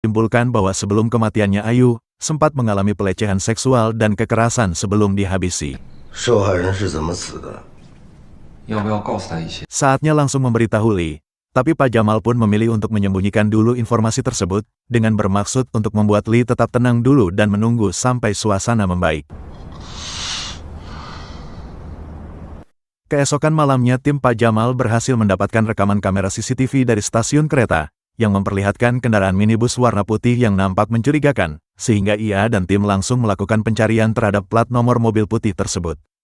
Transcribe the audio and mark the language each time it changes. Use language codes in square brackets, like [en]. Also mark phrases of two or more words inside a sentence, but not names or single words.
[id] menyimpulkan bahwa sebelum kematiannya Ayu, sempat mengalami pelecehan seksual dan kekerasan sebelum dihabisi. [zh] 受害人是怎么死的？ [id] Saatnya langsung memberitahu Lee, tapi Pak Jamal pun memilih untuk menyembunyikan dulu informasi tersebut, dengan bermaksud untuk membuat Lee tetap tenang dulu dan menunggu sampai suasana membaik. Keesokan malamnya tim Pak Jamal berhasil mendapatkan rekaman kamera CCTV dari stasiun kereta, yang memperlihatkan kendaraan minibus warna putih yang nampak mencurigakan, sehingga ia dan tim langsung melakukan pencarian terhadap plat nomor mobil putih tersebut.